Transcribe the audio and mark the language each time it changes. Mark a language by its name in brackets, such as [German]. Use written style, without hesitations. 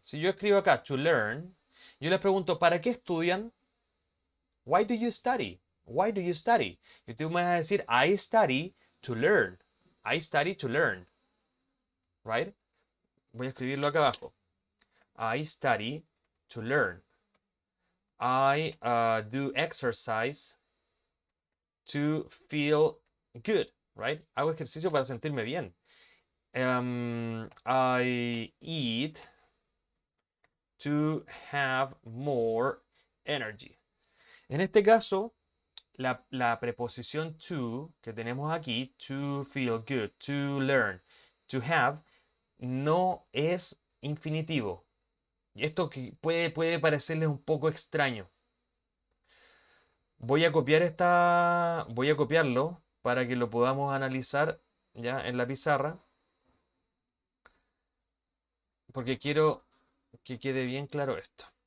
[Spanish] Si yo escribo acá to learn, yo les pregunto, ¿para qué estudian? [English] Why do you study? Why do you study? [Spanish] Y tú me vas a decir, [English] I study to learn. I study to learn. Right? [Spanish] Voy a escribirlo acá abajo. [English] I study to learn. I do exercise to feel good. Right? [Spanish] Hago ejercicio para sentirme bien. [English] I eat to have more energy. [Spanish] En este caso, la preposición to que tenemos aquí, to feel good, to learn, to have, no es infinitivo. Y esto que puede parecerles un poco extraño. Voy a copiarlo para que lo podamos analizar ya en la pizarra, porque quiero que quede bien claro esto.